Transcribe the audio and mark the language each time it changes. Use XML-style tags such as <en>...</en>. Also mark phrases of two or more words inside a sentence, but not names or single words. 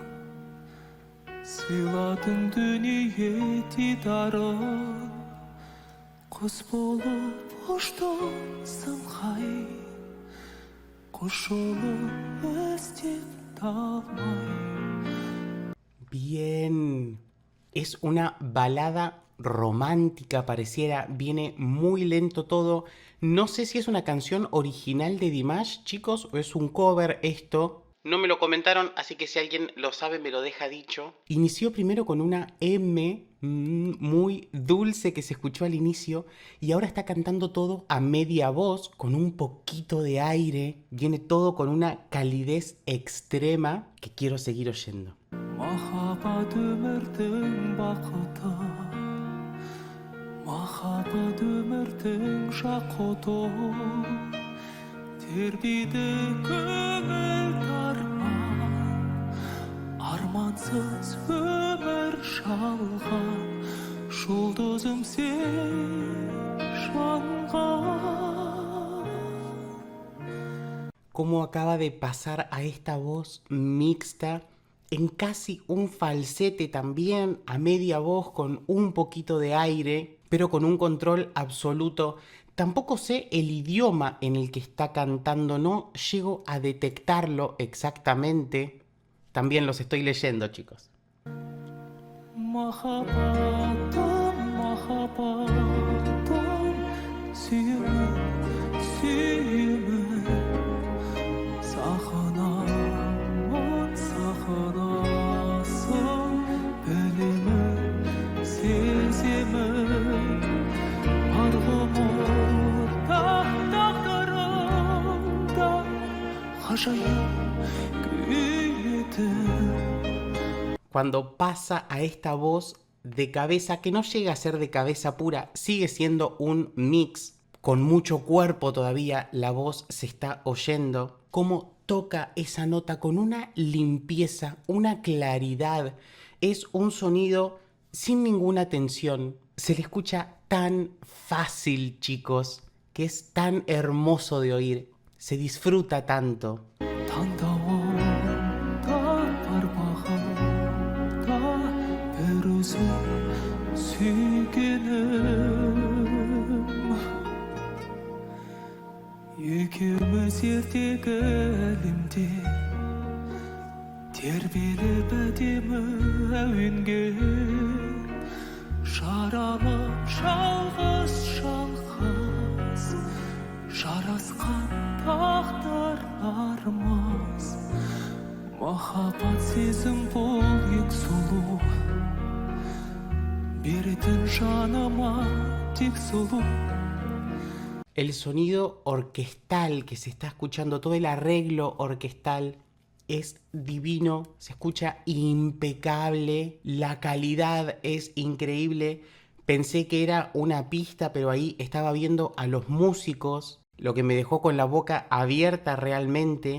<kk>сыйладың дүние дидарын, құс болып ұштың самғай, құс жолын іздеп талмай.</kk> <es>Bien, es una balada romántica, pareciera, viene muy lento todo. No sé si es una canción original de Dimash, chicos, o es un cover esto. No me lo comentaron, así que si alguien lo sabe me lo deja dicho. Inició primero con una M muy dulce que se escuchó al inicio y ahora está cantando todo a media voz, con un poquito de aire. Viene todo con una calidez extrema que quiero seguir oyendo.</es> <kk>Махаббат өмірдің бақыты, махаббат өмірдің жақұты, тербейді көңіл тарман, армансыз өмір жалған, жұлдызым сен жанған.</kk> <es>Cómo acaba de pasar a esta voz mixta en casi un falsete también, a media voz con un poquito de aire, pero con un control absoluto. Tampoco sé el idioma en el que está cantando, no llego a detectarlo exactamente. También los estoy leyendo, chicos.</es> <kk>Махаббатым, махаббатым, сүйемін, сүйемін, сағынамын, сағынасың, білемін, сеземін, бар ғұмырда, тағдырымда, ғажайып күйетін.</kk> <es>Cuando pasa a esta voz de cabeza, que no llega a ser de cabeza pura, sigue siendo un mix, con mucho cuerpo todavía, la voz se está oyendo, cómo toca esa nota con una limpieza, una claridad, es un sonido sin ninguna tensión, se le escucha tan fácil, chicos, que es tan hermoso de oír, se disfruta tanto.</es> <kk>таңдауымда бармағымда бір өзің сүйгенім, екеуміз ертегі әлемде тербеліп әдемі әуенге, жаралып жалғыз жалғыз жарасқан тағдырларымыз. Махаббат сезім бұл ең сұлу, беретін жаныма тек сұлу.</kk> <es>El sonido orquestal que se está escuchando, todo el arreglo orquestal es divino, se escucha impecable, la calidad es increíble. Pensé que era una pista, pero ahí estaba viendo a los músicos, lo que me dejó con la boca abierta realmente.</es>